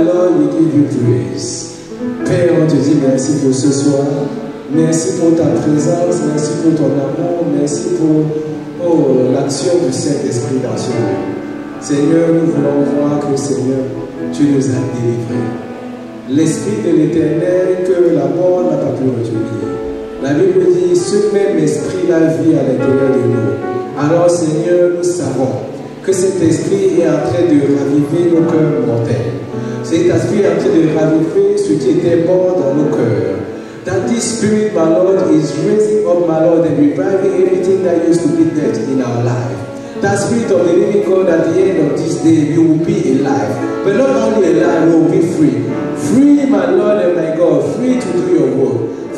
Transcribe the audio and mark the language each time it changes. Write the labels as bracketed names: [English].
[English] My Lord, we give you praise. [French] Père, on te dit merci pour ce soir. Merci pour ta présence, merci pour ton amour, merci pour l'action du Saint-Esprit dans ce lieu. Seigneur, nous voulons voir que, Seigneur, tu nous as délivrés. L'Esprit de l'Éternel que la mort n'a pas pu retenir. La Bible dit, ce même Esprit la vie à l'intérieur de nous. Alors, Seigneur, nous savons que cet Esprit est en train de raviver nos cœurs mortels. Cet Esprit est en train de raviver ce qui était mort dans nos cœurs. [English] That this Spirit, my Lord, is raising up, my Lord, and reviving everything that used to be dead in our life. That Spirit of the living God, at the end of this day, you will be alive. But not only alive, you will be free. Free, my Lord and my God, free to do your work.